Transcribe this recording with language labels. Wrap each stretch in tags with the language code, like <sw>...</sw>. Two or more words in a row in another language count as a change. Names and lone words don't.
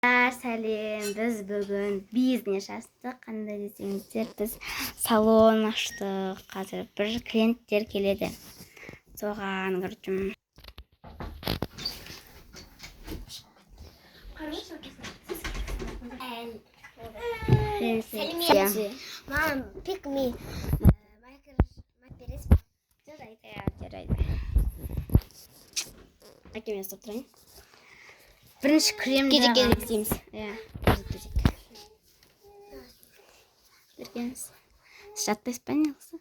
<kk>Сәлем, біз бүгін бизнес аштық. Қандай десеңіздер, біз салон аштық. Қазір бір клиенттер келеді. Соған кірдім.</kk> <en>Mom, pick me.</en> <kk>Жарайды. Әкеме ұстап тұрайын. Бірінші крем жағамыз. Кезек дейміз. Кезек. Бергеніз. Жатпайсыз ба не қылса?</kk>